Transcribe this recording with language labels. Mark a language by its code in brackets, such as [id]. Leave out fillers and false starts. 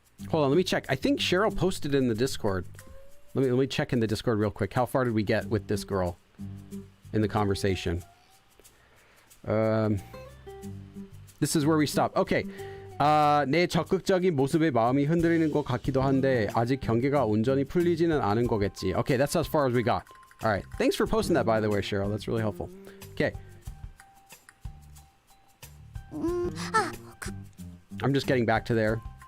[en] Hold on, let me check. I think Cheryl posted in the Discord. Let me check in the Discord real quick. How far did we get with this girl in the conversation? This is where we stopped. Okay. [ko] 내 적극적인 모습에 마음이 흔들리는 것 같기도 한데 아직 경계가 온전히 풀리지는 않은 거겠지. [en] Okay, that's as far as we got. All right. Thanks for posting that, by the way, Cheryl. That's really helpful. Okay. I'm just getting back to there.